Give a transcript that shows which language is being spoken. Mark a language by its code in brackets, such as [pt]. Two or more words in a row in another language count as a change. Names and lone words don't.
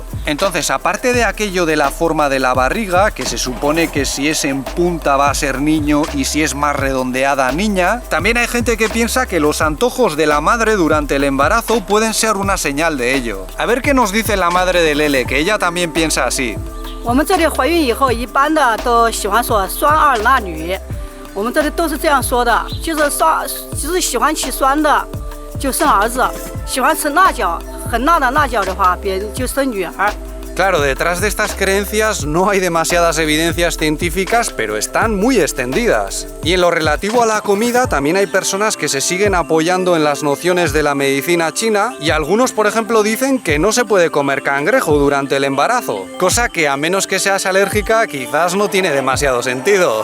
[es] Entonces, aparte de aquello de la forma de la barriga, que se supone que si es en punta va a ser niño y si es más redondeada niña, también hay gente que piensa que los antojos de la madre durante el embarazo pueden ser una señal de ello. A ver qué nos dice la madre de Lele, que ella también piensa así. [zh] 我们这里怀孕以后，一般的都喜欢说酸二辣女，我们这里都是这样说的，就是喜欢吃酸的就生儿子，喜欢吃辣椒很辣的辣椒的话，别人就生女儿。 [es] Claro, detrás de estas creencias no hay demasiadas evidencias científicas, pero están muy extendidas. Y en lo relativo a la comida, también hay personas que se siguen apoyando en las nociones de la medicina china y algunos, por ejemplo, dicen que no se puede comer cangrejo durante el embarazo, cosa que a menos que seas alérgica quizás no tiene demasiado sentido.